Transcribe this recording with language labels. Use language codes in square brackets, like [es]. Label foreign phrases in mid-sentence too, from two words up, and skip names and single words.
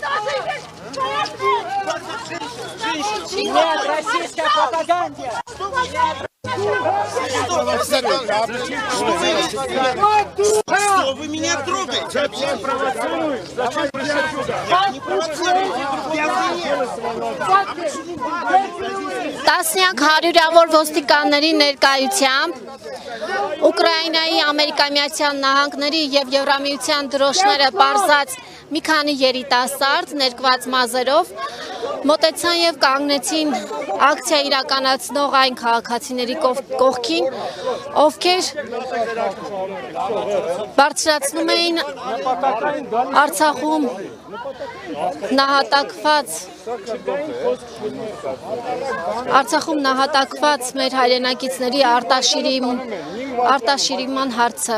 [ru] Нет российской пропаганде! Что вы меня трогаете? Зачем провоцируешь? Зачем не провоцируете? [hy] Տասնյակ հարյուրավոր ոստիկանների ներկայությամբ Ուկրաինայի, Ամերիկայի Միացյալ Նահանգների եւ Եվրամիության դրոշները պարզած մի քանի երիտասարդ ներկված մազերով մոտեցան եւ կանգնեցին ակցիա իրականացնող այն քաղաքացիների կողքին, ովքեր բարձրացնում էին Արցախում նահատակված մեր հայրենակիցների արտաշիրման հարցը։